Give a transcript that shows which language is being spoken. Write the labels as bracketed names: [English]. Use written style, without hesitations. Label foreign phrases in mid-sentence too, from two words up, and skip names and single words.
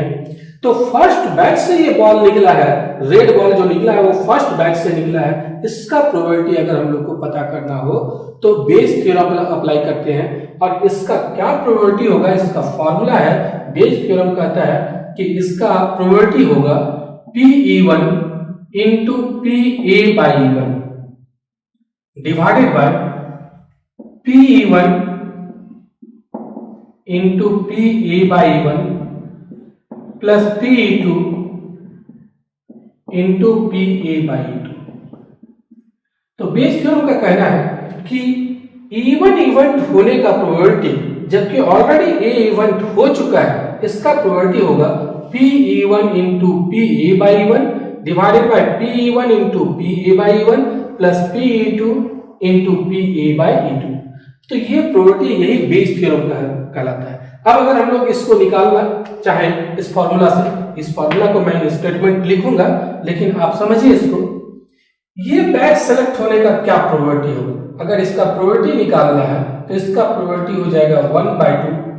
[Hindi] तो [English] first bag [Hindi] से ये बॉल निकला है, [English] red ball [Hindi] जो निकला है वो [English] first bag [Hindi] से निकला है, इसका प्रोबेबिलिटी अगर हम लोग को पता करना हो तो [English] Bayes theorem apply [Hindi] करते हैं। और इसका क्या प्रोबेबिलिटी होगा, इसका फॉर्मूला है, [English] Bayes theorem [Hindi] कहता है कि इसका प्रोबेबिलिटी होगा [English] PE1 into PA by E1 divided by PE1 into PA by E1 plus PE2 into PA by E2। [Hindi] तो [English] Bayes theorem [Hindi] का कहना है कि E1 इवेंट होने का प्रोबेबिलिटी, जबकि ऑलरेडी A इवेंट हो चुका है, इसका प्रोबेबिलिटी होगा [English] PE1 into PA by E1 divided by PE1 into PA by E1 plus PE2 into PA by E2। [Hindi] तो ये प्रोबेबिलिटी यही [English] Bayes theorem [Hindi] कहलाता है। अब अगर हम लोग इसको निकालना चाहें इस फॉर्मूला से, इस फॉर्मूला को मैं स्टेटमेंट लिखूंगा लेकिन आप समझिए इसको। ये [English] bag select [Hindi] होने का क्या प्रोबेबिलिटी होगा, अगर इसका प्रोबेबिलिटी निकालना है तो इसका प्रोबेबिलिटी हो जाएगा 1/2।